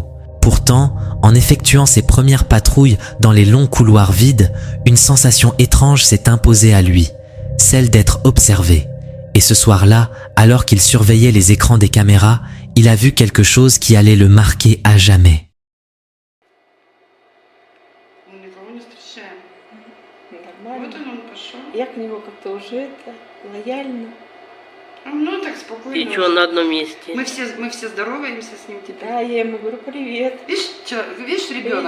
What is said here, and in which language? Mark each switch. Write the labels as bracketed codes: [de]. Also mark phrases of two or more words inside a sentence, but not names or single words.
[fr] Pourtant, en effectuant ses premières patrouilles dans les longs couloirs vides, une sensation étrange s'est imposée à lui, celle d'être observé. Et ce soir-là, alors qu'il surveillait les écrans des caméras, il a vu quelque chose qui allait le marquer à jamais. [ru] Ну, так спокойно. И что, на одном месте? Мы все здороваемся с ним теперь. Да, я ему говорю, привет. Видишь ребенок?